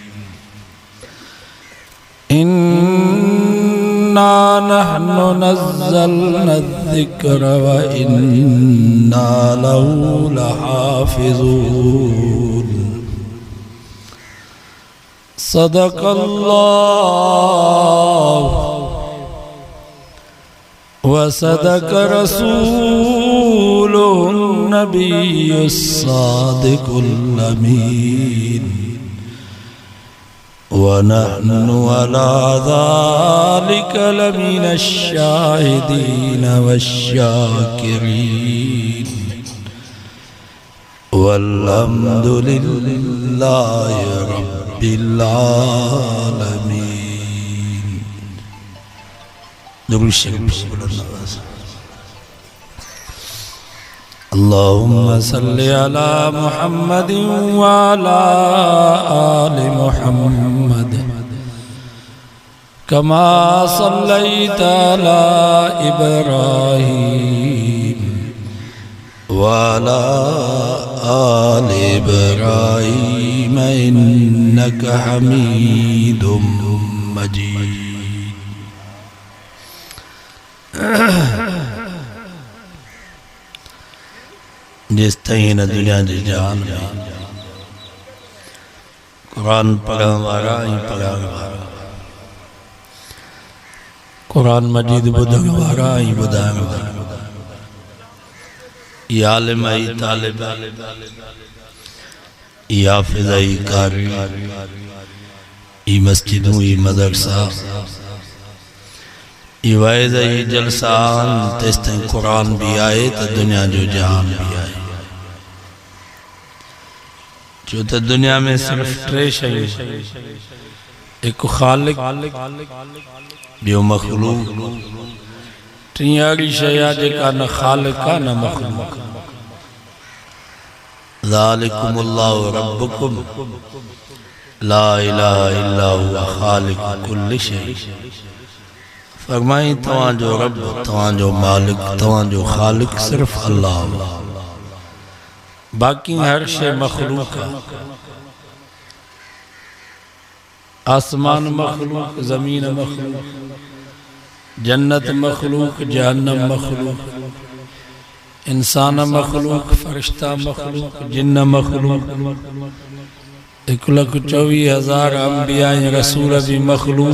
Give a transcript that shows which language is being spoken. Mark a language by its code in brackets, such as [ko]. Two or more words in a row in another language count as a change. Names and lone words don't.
[ar] إنا نحن نزلنا الذكر وإنا له لحافظون صدق الله وصدق رسوله النبي الصادق الأمين ونحن على ذلك لمن الشاهدين والشاكرين والحمد لله رب العالمين. [sd] दुरूद शरीफ [ar] اللهم صل على محمد وعلى آل محمد كما صليت على إبراهيم وعلى آل إبراهيم إنك حميد مجيد. [sd] जिस तईन दुनिया जी जान में कुरान पढ़ण वारा ही पढ़ण वारा, कुरान मजीद ॿुधण वारा ही ॿुधाइण वारा, ये आलिम ही तालिब, ये हाफिज़ ही कारी, ये मस्जिदों ही मदरसा, ये वाइज़ ही जलसान, तेस ताईं कुरान भी आए तो दुनिया जो जहान भी आए। जो तो दुनिया में सिर्फ टे शयूं, एक खालिक, ॿियो मखलूक, टी अहिड़ी शइ आहे जेका न खालिक आहे न मखलूक। [ar] ذلكم الله ربكم لا إله إلا هو خالق كل شيء. [sd] फरमाई तव्हांजो रब, तव्हांजो मालिक, तव्हांजो खालिक सिर्फ अल्लाह, बाकी हर शे मखलूक है। आसमान मखलूक, जमीन मखलूक, जन्नत मखलूक, जहन्नम मखलूक, इंसान मखलूक, फरिश्ता मखलूक, जिन्न मखलूक, 1,24,000 अंबिया रसूल भी मखलूक।